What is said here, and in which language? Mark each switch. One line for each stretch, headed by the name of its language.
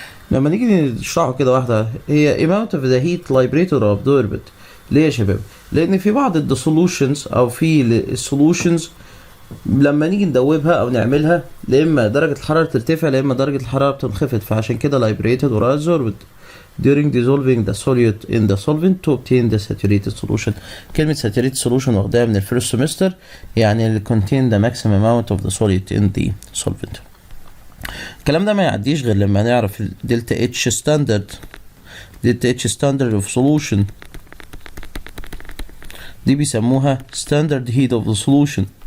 Arabic: لما نيجي نشرحه كده واحدة، هي
English: amount of the heat liberated or absorbed.
Arabic: ليه يا شباب؟ لأن في بعض ال
English: solutions
Arabic: أو في ال solutions لما نيجي ندوبها أو نعملها، لا إما درجة الحرارة ترتفع لا إما درجة الحرارة بتنخفض، فعشان كده
English: liberated or absorbed during dissolving the solute in the solvent to obtain the saturated solution.
Arabic: كلمة
English: saturated solution
Arabic: واخداها من الفيرست سمستر، يعني اللي
English: contain the maximum amount of the solute in the solvent.
Arabic: الكلام ده ما يعديش غير لما نعرف دلتا اتش ستاندرد.
English: delta H standard of solution
Arabic: دي بيسموها
English: Standard heat of the solution.